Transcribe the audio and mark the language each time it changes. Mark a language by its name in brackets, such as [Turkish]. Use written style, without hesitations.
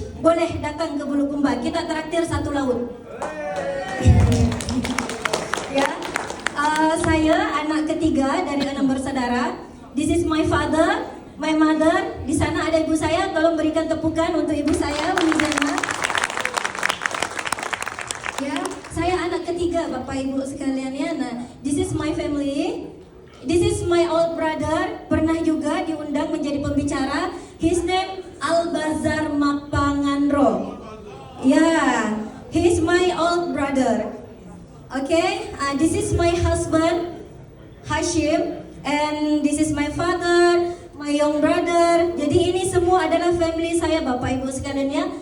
[Indonesian] boleh datang ke Bulukumba. Kita traktir satu laut. Ya, saya anak ketiga dari 6 bersaudara. [English] This is my father, my mother. [Indonesian] Di sana ada ibu saya. Tolong berikan tepukan untuk ibu saya, Wijana. Ya, saya anak ketiga, Bapak Ibu sekalian ya. Nah, [English] this is my family. This is my old brother. [Indonesian] Pernah juga diundang menjadi pembicara. [English] His name Albazar Mapanganro. Ya, he's my old brother. Okay, this is my husband Hashim, and this is my father, my young brother. [Indonesian] Jadi ini semua adalah family saya, Bapak Ibu sekalian ya.